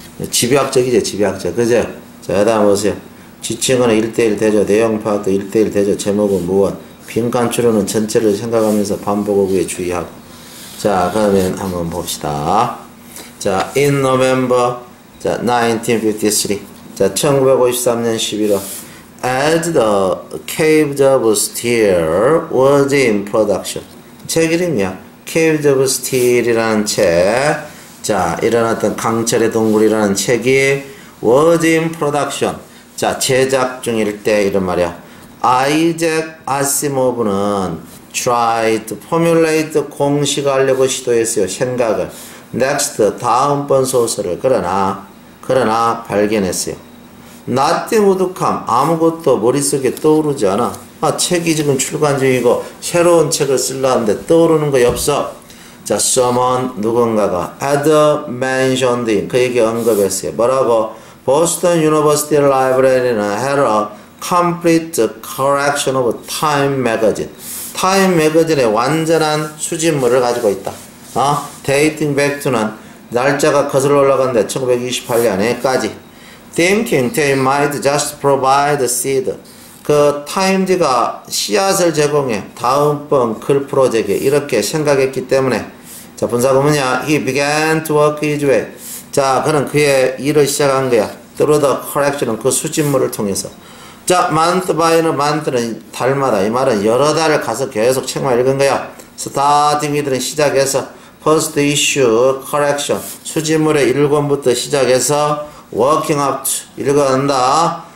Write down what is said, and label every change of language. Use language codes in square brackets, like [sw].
[ko] 집약적이지, 집약적. 그제? 자, 다음 보세요. 지칭은 1대1 대조, 내용 파악도 1대1 대조, 제목은 무엇, 빈칸 추론은 전체를 생각하면서 반복어구에 주의하고. 자, 그러면 한번 봅시다. [en] 자, in November, 자, 1953. [ko] 자, 1953년 11월. [en] As the Caves of Steel was in production. [ko] 책 이름이야. Caves of Steel이라는 책. 자, 이런 어떤 강철의 동굴이라는 책이 [en] was in production. [ko] 자, 제작 중일 때 이런 말이야. 아이잭 아시모브는 [en] tried to formulate [ko] 공식화하려고 시도했어요. 생각을. next 다음번 소설을 그러나 발견했어요. [en] nothing would come [ko] 아무것도 머릿속에 떠오르지 않아. 책이 지금 출간 중이고 새로운 책을 쓰려는데 떠오르는 거 없어. 자, [en] someone [ko] 누군가가 [en] had mentioned in [ko] 그에게 언급했어요. 뭐라고? [en] Boston University Library는 had a complete collection of Time magazine. [ko] Time magazine의 완전한 수집물을 가지고 있다. [en] dating back to [ko] 는 날짜가 거슬러 올라간데 1928년에까지. [en] thinking they might just provide seed. [ko] 그 타임즈가 씨앗을 제공해 다음번 글 프로젝트에 이렇게 생각했기 때문에 자, 분사구문이야. [en] He began to work his way. [ko] 자, 그는 그의 일을 시작한 거야. [en] Through the correction [ko] 은 그 수집물을 통해서. 자, [en] month by [ko] 는 [en] month [ko] 는 달마다. 이 말은 여러 달을 가서 계속 책만 읽은 거야. [en] starting with는 [ko] 시작해서 [en] first issue correction [ko] 수집물의 1권부터 시작해서 [en] working up to [ko] 읽어간다.